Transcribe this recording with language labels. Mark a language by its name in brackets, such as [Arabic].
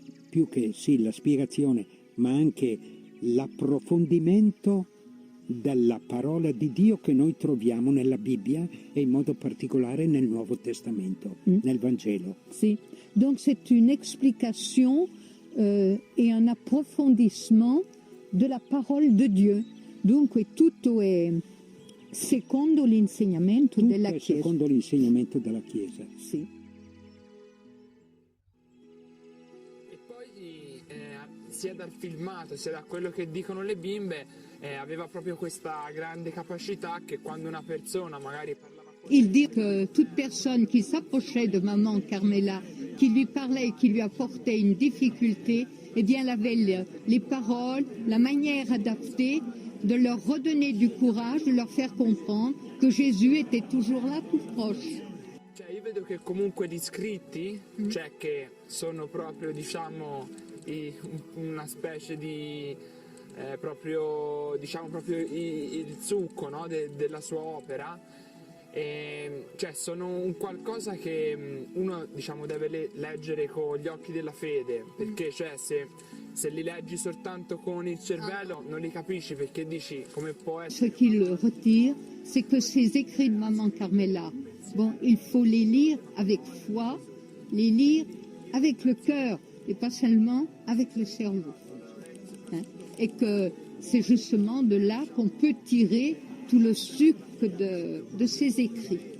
[Italian] più che la spiegazione, ma anche l'approfondimento della parola di Dio che noi troviamo nella Bibbia e in modo particolare nel Nuovo Testamento, nel Vangelo. Sì. [French] Donc c'est une explication et un approfondissement de la parole de Dieu. [Italian] Dunque tutto è secondo l'insegnamento della Chiesa. Secondo l'insegnamento della Chiesa. Sì. E poi sia dal filmato sia da quello che dicono le bimbe aveva proprio questa grande capacità che quando una persona magari parlava con [French] Il dit que toute personne qui s'approchait de maman Carmela, qui lui parlait et qui lui apportait une difficulté, eh bien elle avait les paroles, la manière adaptée de leur redonner du courage, de leur faire comprendre que Gesù était toujours là, tout proche. [Italian] Cioè io vedo che comunque gli scritti, cioè che sono proprio diciamo una specie di proprio diciamo proprio il succo, no, della sua opera, cioè sono un qualcosa che uno diciamo deve leggere con gli occhi della fede, perché cioè se li leggi soltanto con il cervello non li capisci, perché dici come può essere. [French] Ce qu'il retire, c'est que ces écrits de maman Carmela, bon, il faut les lire avec foi, les lire avec le cœur et pas seulement avec le cerveau. Hein? Et que c'est justement de là qu'on peut tirer tout le sucre de ces écrits.